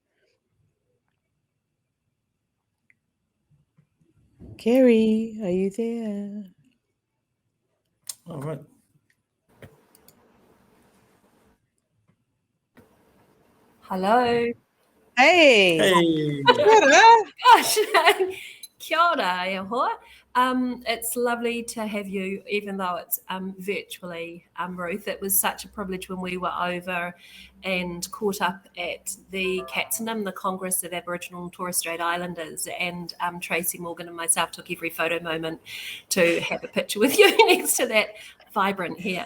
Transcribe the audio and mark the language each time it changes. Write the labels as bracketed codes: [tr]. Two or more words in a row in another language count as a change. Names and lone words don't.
[en] Kerry, are you there? All right. Hello. Hey. Hey. Gosh, [mi] kia ora, e hoa. [en] It's lovely to have you, even though it's virtually, Ruth. It was such a privilege when we were over and caught up at the Katsunam, the Congress of Aboriginal and Torres Strait Islanders, and Tracy Morgan and myself took every photo moment to have a picture with you next to that vibrant hair.